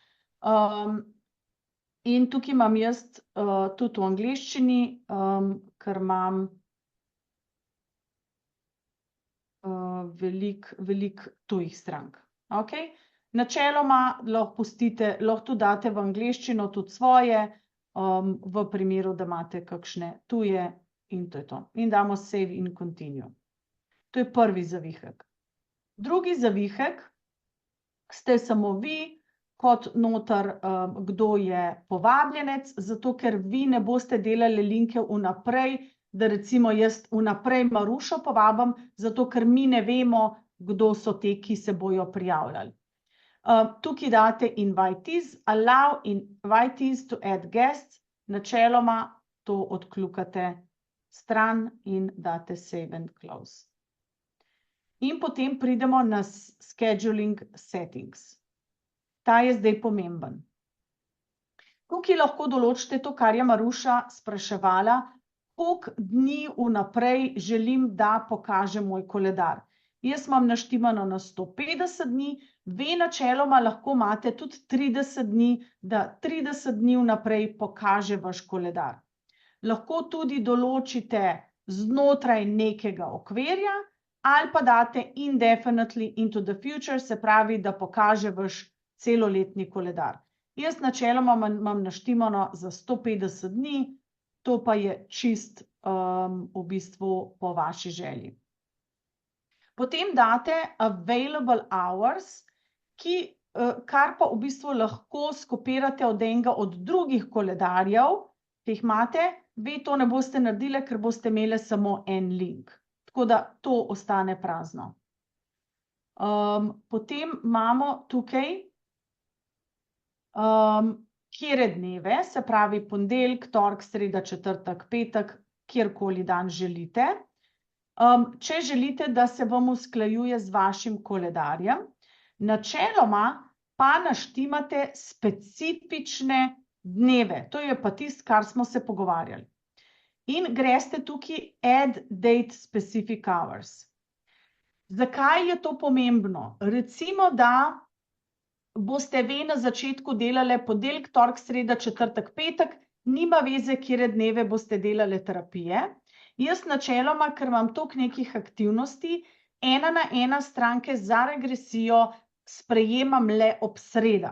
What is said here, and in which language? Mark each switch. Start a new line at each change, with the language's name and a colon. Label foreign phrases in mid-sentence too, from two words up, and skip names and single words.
Slovenian: In tukaj imam jaz tudi v angleščini, ker imam veliko tujih strank. Okay? Načeloma lahko pustite, lahko tudi date v angleščino tudi svoje, v primeru, da imate kakšne tuje in to je to. In damo save in continue. To je prvi zavihek. Drugi zavihek ste samo vi, kot noter, kdo je povabljenec, zato ker vi ne boste delali linke vnaprej, da recimo jaz vnaprej Marušo povabim, zato ker mi ne vemo, kdo so te, ki se bojo prijavljali. Tukaj date
English: invitees, allow invitees to add guests,
Slovenian: načeloma to odkljukate stran in date
English: save and close.
Slovenian: In potem pridemo na
English: scheduling settings.
Slovenian: Ta je zdaj pomemben. Tukaj lahko določite to, kar je Maruša spraševala, koliko dni vnaprej želim, da pokaže moj koledar. Jaz imam naštimano na 150 dni, vi načeloma lahko imate tudi 30 dni, da 30 dni vnaprej pokaže vaš koledar. Lahko tudi določite znotraj nekega okvirja ali pa date
English: indefinitely into the future,
Slovenian: se pravi, da pokaže vaš celoletni koledar. Jaz načeloma imam naštimano za 150 dni, to pa je čist v bistvu po vaši želji. Potem date
English: available hours,
Slovenian: kar pa v bistvu lahko skopirate od enega od drugih koledarjev, ki jih imate, vi to ne boste naredili, ker boste imeli samo en link. Tako da to ostane prazno. Potem imamo tukaj kjere dneve, se pravi ponedeljek, torek, sreda, četrtek, petek, kjerkoli dan želite. Če želite, da se vam usklajuje z vašim koledarjem, načeloma pa naštimate specifične dneve. To je pa tisto, kar smo se pogovarjali. In greste tukaj
English: add date specific hours.
Slovenian: Zakaj je to pomembno? Recimo, da boste vi na začetku delali ponedeljek, torek, sreda, četrtek, petek, nima veze, kjere dneve boste delali terapije. Jaz načeloma, ker imam toliko nekih aktivnosti, 1-na-1 stranke za regresijo sprejemam le ob sredah.